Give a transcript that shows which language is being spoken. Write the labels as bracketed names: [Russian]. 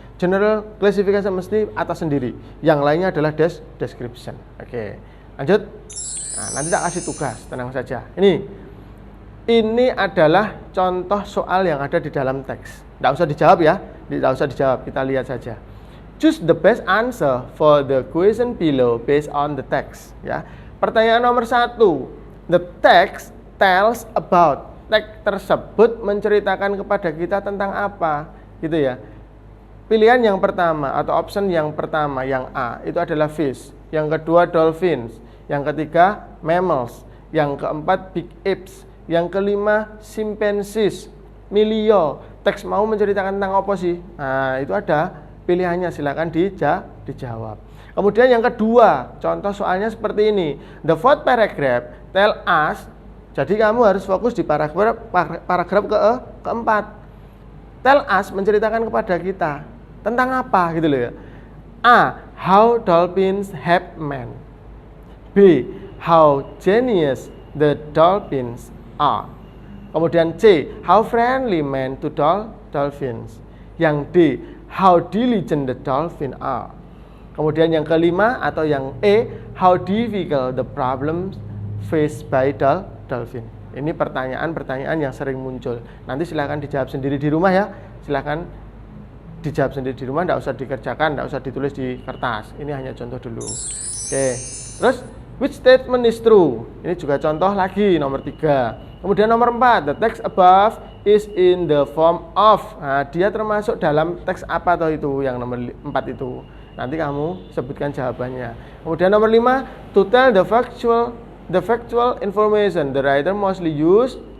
[Indonesian] General classification mesti atas sendiri. Yang lainnya adalah description. Oke, lanjut. Nah, nanti tak kasih tugas, tenang saja. Ini adalah contoh soal yang ada di dalam teks. Tidak usah dijawab ya, tidak usah dijawab, kita lihat saja. [English] Choose the best answer for the question below based on the text. [Indonesian] Ya, pertanyaan nomor 1. [English] The text tells about. [Indonesian] Teks tersebut menceritakan kepada kita tentang apa, gitu ya. Pilihan yang pertama atau option yang pertama, yang A, itu adalah fish. Yang kedua dolphins. Yang ketiga mammals. Yang keempat big apes. Yang kelima chimpanzees. Milio. Teks mau menceritakan tentang apa sih? Nah, itu ada pilihannya, silakan dijawab. Kemudian yang kedua, contoh soalnya seperti ini. [English] The fourth paragraph tell us. [Indonesian] Jadi kamu harus fokus di paragraf keempat. [English] Tell us [Indonesian] menceritakan kepada kita tentang apa gitu loh ya. A. [English] How dolphins have men. B. How genius the dolphins are. [Indonesian] Kemudian C. [English] How friendly men to dolphins. [Indonesian] Yang D. [English] How diligent the dolphins are. [Indonesian] Kemudian yang kelima atau yang E. [English] How difficult the problems faced by dolphin. [Indonesian] Ini pertanyaan-pertanyaan yang sering muncul. Nanti silakan dijawab sendiri di rumah ya. Silakan dijawab sendiri di rumah, tidak usah dikerjakan, tidak usah ditulis di kertas. Ini hanya contoh dulu. Oke. [English] Terus which statement is true? [Indonesian] Ini juga contoh lagi nomor 3. Kemudian nomor 4, [English] the text above is in the form of. [Indonesian] Nah, dia termasuk dalam teks apa atau itu yang nomor 4 itu. Nanti kamu sebutkan jawabannya. Kemudian nomor 5, [English] to tell the factual information the writer mostly use.